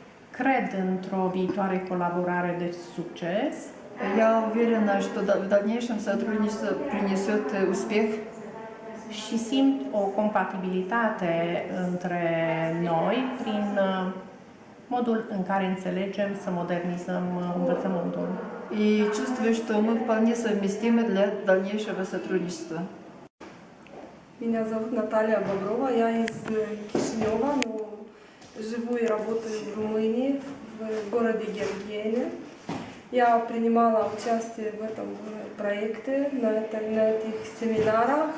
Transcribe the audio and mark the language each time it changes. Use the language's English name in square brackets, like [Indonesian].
[Romanian] Cred într-o viitoare colaborare de succes. [Russian] Я уверена, что в дальнейшем сотрудничество принесет успех. [Romanian] Și simt o compatibilitate între noi prin modul în care înțelegem să modernizăm învățământul. [Russian] И чувствую, что мы вполне совместимы для дальнейшего сотрудничества. Меня зовут Наталья Боброва, я из Кишинева, но живу и работаю в Румынии, в городе Гергене. Я принимала участие в этом проекте, на этих семинарах.